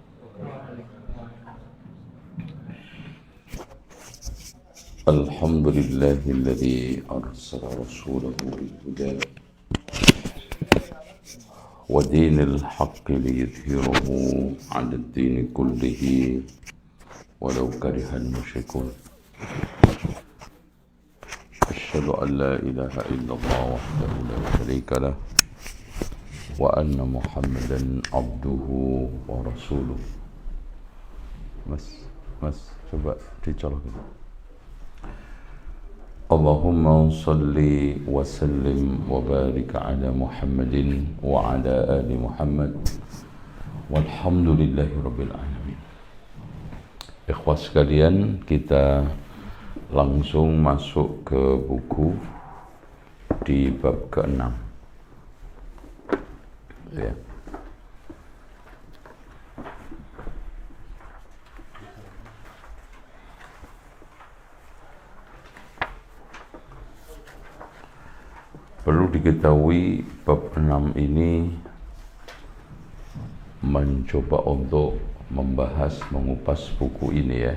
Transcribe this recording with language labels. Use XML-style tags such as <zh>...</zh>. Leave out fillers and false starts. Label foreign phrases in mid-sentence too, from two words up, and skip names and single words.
<ar>الحمد لله الذي أرسل رسوله بالهدى ودين الحق ليظهره على الدين كله ولو كره المشركون. أشهد أن لا إله إلا الله وحده لا شريك له وأن محمدا عبده ورسوله.</ar> <id>Mas coba dicolokkan.</id> <ar>اللهم صل وسلم وبارك على محمد وعلى آل محمد والحمد لله رب العالمين.</ar> <id>Ikhwas sekalian, kita langsung masuk ke buku di bab ke-6. Ya. Perlu diketahui bab 6 ini mencoba untuk membahas, mengupas buku ini ya.</id>